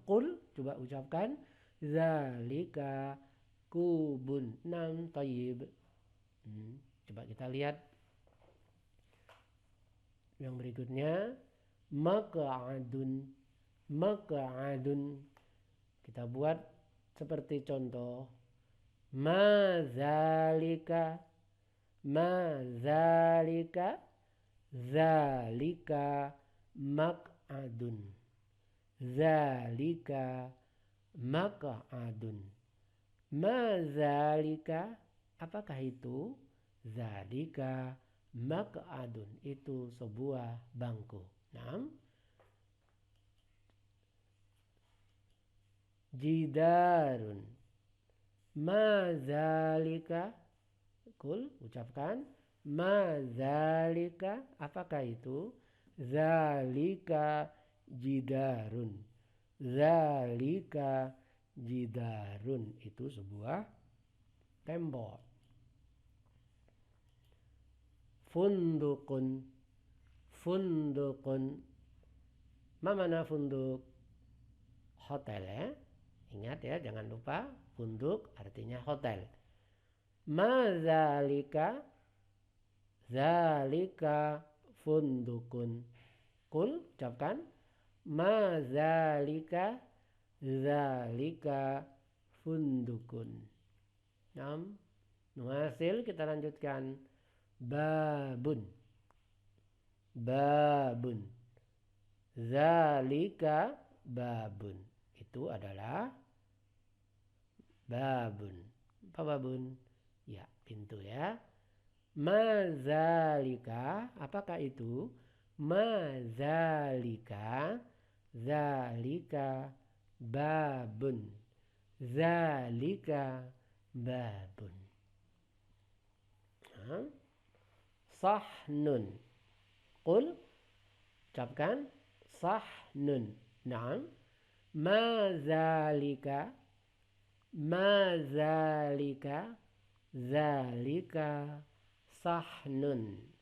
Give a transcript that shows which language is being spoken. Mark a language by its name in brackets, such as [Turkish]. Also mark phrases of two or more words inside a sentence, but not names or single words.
[Arabic] Qul, [Indonesian] coba ucapkan. [Arabic] ذلك كوب. 6. Tayyib. [Indonesian] Coba kita lihat yang berikutnya. [Arabic] مقعد. مقعد. [Indonesian] Kita buat seperti contoh. [Arabic] ما ذلك. ما ذلك. ذلك مقعد. ذلك مقعد. [Indonesian] Mazalika, apakah itu? [Arabic] ذلك مقعد, [Indonesian] itu sebuah bangku. [Arabic] 6. Jidarun. ما ذلك. قل, ucapkan. [Indonesian] Mazalika, apakah itu? [Arabic] ذلك جدار. ذلك جدار, [Indonesian] itu sebuah tembok. [Arabic] Fundukun. [Indonesian] Fundukun. Mana funduk? Hotel ya. Ingat ya, jangan lupa funduk artinya hotel. [Arabic] ما ذلك. ذلك فندق. Kul, ucapkan. Mazalika. ذلك فندق. [Indonesian] 6. Nuasil, kita lanjutkan. [Arabic] باب. باب. ذلك باب. [Indonesian] Itu adalah babun. Apa babun? Ya, pintu ya. Mazalika, apakah itu? [Arabic] ما ذلك. ذلك باب. ذلك باب. Sahnun. Qul, ucapkan. Sahnun. 6. ما ذلك. ما ذلك. ذلك صحن.